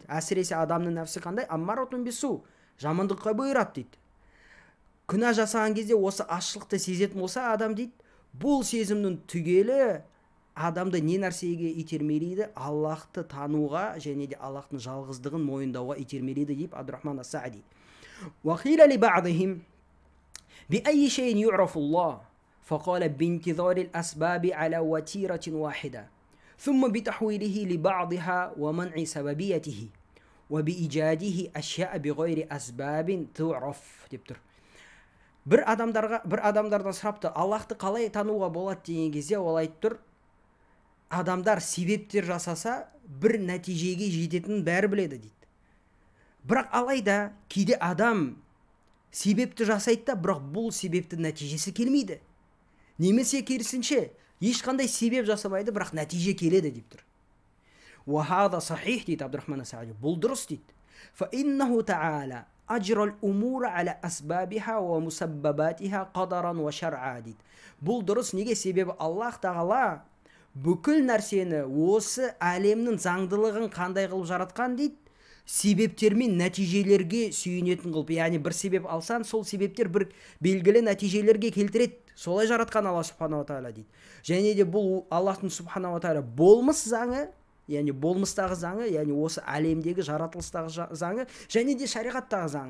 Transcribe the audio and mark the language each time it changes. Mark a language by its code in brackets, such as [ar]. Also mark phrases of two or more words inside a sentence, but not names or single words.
[kk] Әсіресе адамның нәпсі қандай? [ar] أمارة بالسوء, [kk] жамандыққа бұйырады дейді. Күнә жасаған кезде осы ашылықты сезетін болса адам дейді, бұл сезімнің түгелі адамды не нәрсеге итермелейді? Аллахты тануға және де Аллахтың жалғыздығын мойындауға итермелейді деп Абдурахман ас-Саади. [ar] وقيل لبعضهم بأي شيء يعرف الله فقال بانتظار الأسباب على وتيرة واحدة ثم بتحويله لبعضها ومنع سببيته وبإيجاده أشياء بغير أسباب تعرف [kk] деп тұр. Бір адамдардан сұрапты, Аллахты қалай тануға болады деген кезде ол айтып тұр, адамдар себептер жасаса бір нәтижеге жететінін бәрі біледі дейді. Бірақ алайда кейде адам себепті жасайды да, бірақ бұл себептің нәтижесі келмейді. Немесе керісінше, ешқандай себеп жасамайды, бірақ нәтиже келеді деп тұр. [ar] وهذا صحيح [kk] дейді Абдурахман ас-Саади. Бұл дұрыс дейді. [ar] فإنه تعالى أجرى الأمور على أسبابها ومسبباتها قدرا وشرعا дейді. [kk] Бұл дұрыс. Неге? Себебі Аллах тағала бүкіл нәрсені осы әлемнің заңдылығын қандай қылып жаратқан дейді, себептер мен нәтижелерге сүйенетін қылып. Яғни бір себеп алсан, сол себептер бір белгілі нәтижелерге келтіреді. Солай жаратқан Аллах [ar] سبحانه وتعالى [kk] дейді. Және де бұл Аллахтың [ar] سبحانه وتعالى [kk] болмыс заңы, яғни болмыстағы заңы, яғни осы әлемдегі жаратылыстағы заңы, және де шариғаттағы заңы.